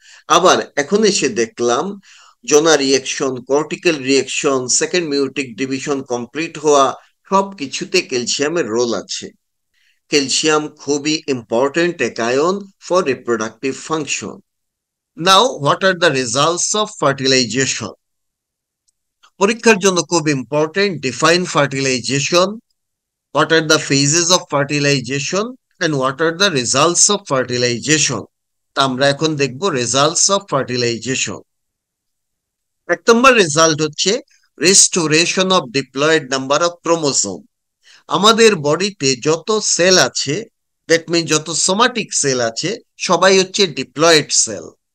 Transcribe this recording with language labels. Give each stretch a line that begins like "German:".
Bangla: আবার এখন এসে দেখলাম জোনা reaction, cortical reaction, second মিওটিক division complete হওয়া, সব কিছুতে ক্যালসিয়ামের রোল আছে। ক্যালসিয়াম খুবই ইম্পর্টেন্ট এক ion for reproductive function.
English: Now what are the results of fertilization?
Bangla: পরীক্ষার জন্য খুব
English: Important, define fertilization, what are the phases of fertilization and what are the results of fertilization.
Bangla: তা আমরা এখন দেখব রেজাল্টস অফ ফার্টিলাইজেশন। এক নম্বর result হচ্ছে restoration of diploid number of chromosome. আমাদের বডিতে যত সেল আছে, দ্যাট মিন যত সোমাটিক সেল আছে, সবাই হচ্ছে ডিপ্লয়েড সেল।